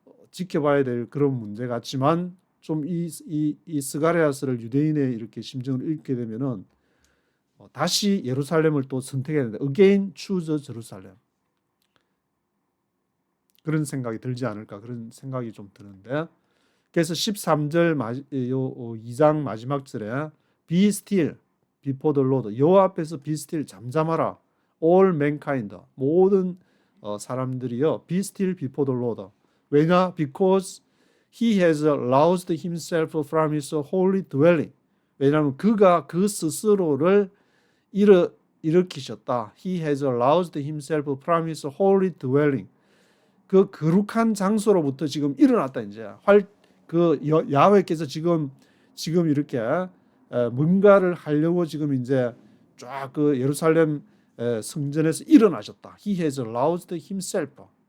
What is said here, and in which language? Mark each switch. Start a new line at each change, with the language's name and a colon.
Korean: 지켜봐야 될 그런 문제 같지만 좀 이 스가랴서를 유대인의 이렇게 심정을 읽게 되면은 다시 예루살렘을 또 선택해야 된다.
English: Again choose Jerusalem.
Korean: 그런 생각이 들지 않을까 그런 생각이 좀 드는데 그래서 13절 2장 마지막 절에
English: Be still before the Lord.
Korean: 여호와 앞에서
English: be still
Korean: 잠잠하라.
English: All mankind
Korean: 모든 사람들이요
English: be still before the Lord.
Korean: 왜냐?
English: Because he has roused himself from his holy dwelling.
Korean: 왜냐하면 그가 그 스스로를 일으키셨다.
English: He has roused himself from his holy dwelling.
Korean: 그 거룩한 장소로부터 지금 일어났다 이제. 그 야훼께서 지금 이렇게 뭔가를 하려고 지금 이제 쫙 그 예루살렘 성전에서 일어나셨다.
English: He has roused himself.